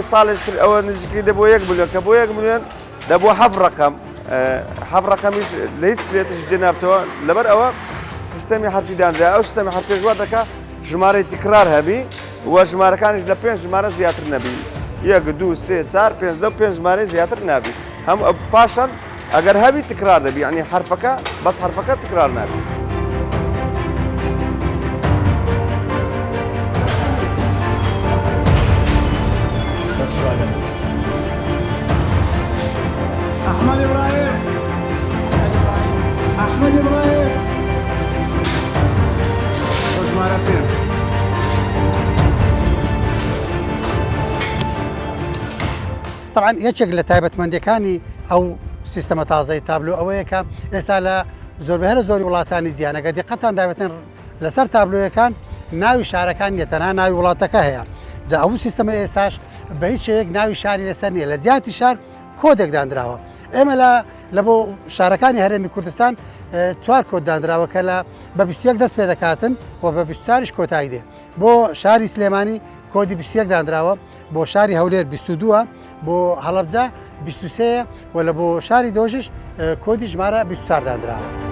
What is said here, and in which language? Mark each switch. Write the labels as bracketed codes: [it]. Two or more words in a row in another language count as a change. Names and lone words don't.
[ckb] ساڵێک تر ئەوە نزیکەی دەبۆ 1 ملیۆن کە بۆ 1 ملیۆن دەبوو 7 ڕقم 7 ڕقمیش لە هیچ پلێتش جێنابتەوە لەبەر ئەوە سیستەمی حرفی دانرا ئەو سیستەمی حرفی وا دەکات ژمارەی تکرار هەبی و ژمارەکانیش لە 5 ژمارە زیاتر نەبی 1 2 3 4 5 لە 5 ژمارە زیاتر نابی هەم پاشان ئەگەر هەبی تکرار دەبی ینی حرفەکە بەس حرفەکە تکرار نابی. [ar] أحمد إبراهيم أحمد إبراهيم مرتين [ckb] طبعا یەکێک لە تایبەتمەندیەکانی ئەو سیستەمە تازای تابلو ئەوەیە کە ئێستا لە زۆربەی زۆری وڵاتانی جیهانەکە دیقەتان دابێتن لەسەر تابلوەکان ناوی شارەکان نیە تەنها ناوی وڵاتەکە هەیە جا ئەو سیستەمە ئێستاش بە هیچ شێوەیەک ناوی شاری لەسەر نییە لە جیاتی شار کۆدێک دانراوە ئێمە لە بۆ شارەکانی هەرێمی کوردستان 4 کۆد دانراوە کە لە بە 21 دەست پێ دەکاتن و بە 24ش کۆتایی دێ بۆ شاری سلێمانی کۆدی 21 دانراوە بۆ شاری هەولێر 22 بۆ هەڵەبجە 23 و لە بۆ شاری دۆژش کۆدی ژمارە 24 دانراوە.